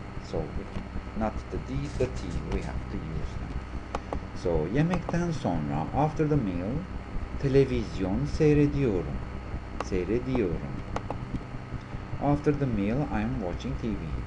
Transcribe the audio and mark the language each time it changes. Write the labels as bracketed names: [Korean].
[English] So not the d, the t, we have to use them. [Turkish] So yemekten sonra, [English] after the meal, [Turkish] televizyon seyrediyorum. Seyrediyorum. [English] After the meal, I am watching TV.